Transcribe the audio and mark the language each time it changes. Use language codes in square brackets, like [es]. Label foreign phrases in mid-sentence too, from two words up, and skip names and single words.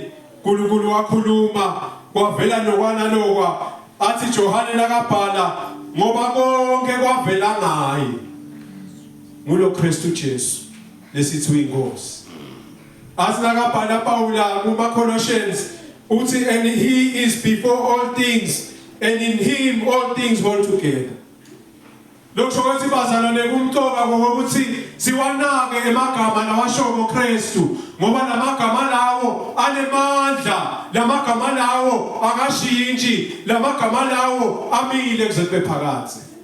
[ss] uNkulunkulu wakhuluma kwavela nokwana lokwa athi Johane lakabhala ngoba konke kwavela ngaye. Ngulo Kristu Jesu lesithi uyinkosi. Asinakabhala Paula kuma Colossians uthi [en] and he is before all things and in him all things hold together. [ss] Lokho ukuthi bazalwane kumcoka ngokuthi siwanake emagama lawasho ngoKristu ngoba lamagama lawo anemandla, lamagama lawo akashintshi, lamagama lawo amile kuze kube phakathi.